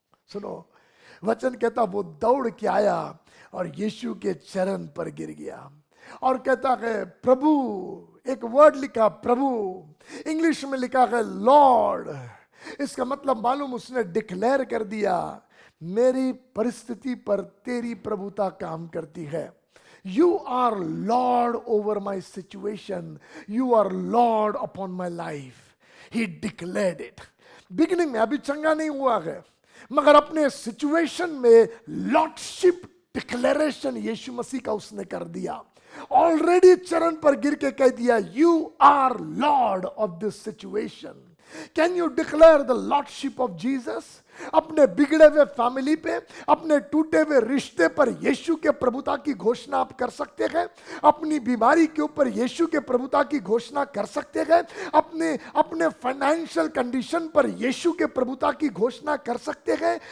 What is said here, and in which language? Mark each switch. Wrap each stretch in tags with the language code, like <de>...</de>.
<hi>सुनो, वचन कहता वो दौड़ के आया और यीशु के चरण पर गिर गया और कहता है प्रभु, एक वर्ड लिखा प्रभु, इंग्लिश में लिखा है लॉर्ड। इसका मतलब मालूम उसने डिक्लेयर कर दिया, मेरी परिस्थिति पर तेरी प्रभुता काम करती है।</hi> <en>You are Lord over my situation. You are Lord upon my life. He declared it.</en> <hi>Beginning में अभी चंगा नहीं हुआ है, मगर अपने सिचुएशन में लॉर्डशिप डिक्लेरेशन यीशु मसीह का उसने कर दिया। ऑलरेडी चरण पर गिर के कह दिया,</hi> <en>You are Lord of this situation. Can you declare the lordship of Jesus?</en> <hi>अपने बिगड़े हुए फैमिली पे, अपने टूटे हुए रिश्ते पर यीशु के प्रभुता की घोषणा आप कर सकते हैं। अपनी बीमारी के ऊपर यीशु के प्रभुता की घोषणा कर सकते हैं। अपने फाइनेंशियल कंडीशन पर यीशु के प्रभुता की घोषणा कर सकते हैं।</hi>